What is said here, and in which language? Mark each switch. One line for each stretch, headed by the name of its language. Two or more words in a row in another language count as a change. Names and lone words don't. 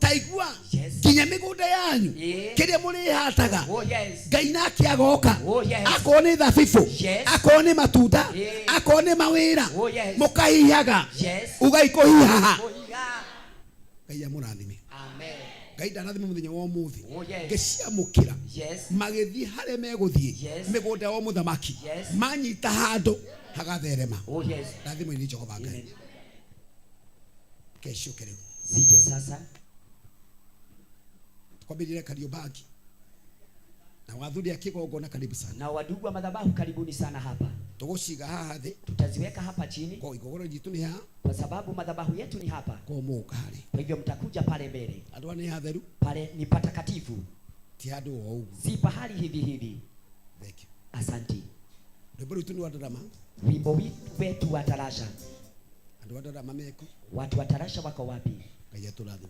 Kikuyu: taigua nginya mĩgũnda yanyu kĩrĩa mũrĩhataga Ngai nake agoka akorwo nĩ thabibũ akorwo nĩ matunda akorwo nĩ mawĩra mũkahihaga ũgaikũhihaha Ngai amũrathime Ngai ndarathime mũthenya wa ũmũthĩ ngĩciamũkĩra magĩthiĩ harĩa megũthiĩ mĩgũnda ya mũthamaki manyita handũ hagatherema rathimo ni Jehova Ngai kesho kero
Swahili: sije sasa
Kikuyu: kwambĩrĩria Kariobangi na wathuri akigongona
Swahili: karibu sana na wadugu wa madhabahu karibuni sana hapa
Kikuyu: tũgũciga haha thĩ
Swahili: tutaziweka hapa chini
Kikuyu: kwa igongona jitu ni haha
Swahili: kwa sababu madhabahu yetu ni hapa
Kikuyu: kwa mũka harĩ
Swahili: kwa hivyo mtakuja pale mbele
Kikuyu: andũ ni hatheru
Swahili: pale ni patakatifu
Kikuyu: ti handũ o ũguo
Swahili: si pahali hivi hivi
English: thank you
Swahili: asanti
Kikuyu: rwĩmbo rwitũ nĩ wa ndarama
Swahili: wimbo wetu wa tarasha
Kikuyu: andũ wa ndarama meko
Swahili: watu wa tarasha wako wapi
Kikuyu: Ngai atũrathime